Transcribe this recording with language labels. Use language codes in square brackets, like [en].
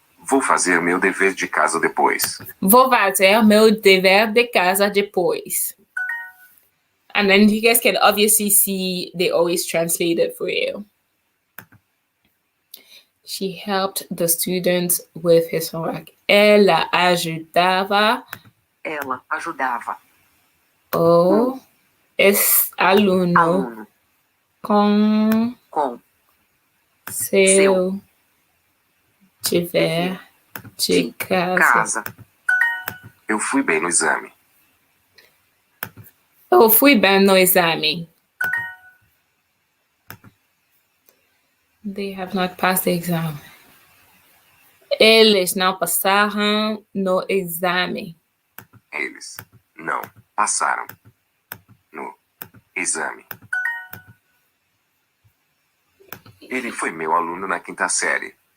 [pt] Vou fazer meu dever de casa depois. Vou fazer meu dever de casa depois. [en] And then you guys can obviously see they always translate it for you. She helped the students with his homework. [pt] Ela ajudava Ela ajudava o aluno aluno com com seu dever de casa. casa. Eu fui bem no exame. Eu fui bem no exame. [en] They have not passed the exam. [pt] Eles não passaram no exame. Eles não passaram no exame. Ele foi meu aluno na quinta série.